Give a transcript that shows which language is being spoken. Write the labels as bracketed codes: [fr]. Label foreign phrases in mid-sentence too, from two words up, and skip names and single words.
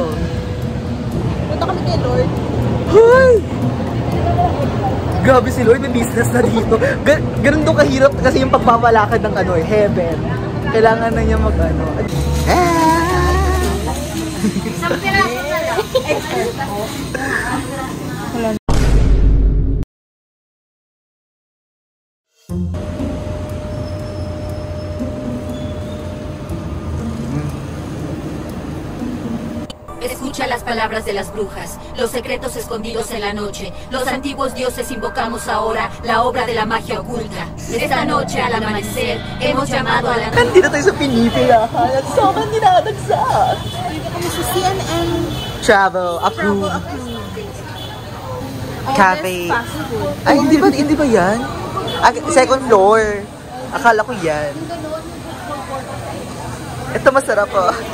[tl] Punta kami kay Lord. Hoy! Grabe si Lord, may business na dito. Ganon doon kahirap kasi yung pagpapalakad ng heaven. Kailangan na niya mag-ano. Isang piraso na lang. [es] Escucha las palabras de las brujas, los secretos escondidos en la noche. Los antiguos dioses invocamos ahora la obra de la magia oculta. Esta noche al amanecer hemos llamado a la... [tl] Nandito tayo sa Pinipilahan at sobrang dinadagsa. Dito kami sa CNN [en] Travel approved. Cafe. Fast food. [tl] Ay, hindi ba yan? [en] Second floor. [tl] Akala ko yan. Ito masarap po.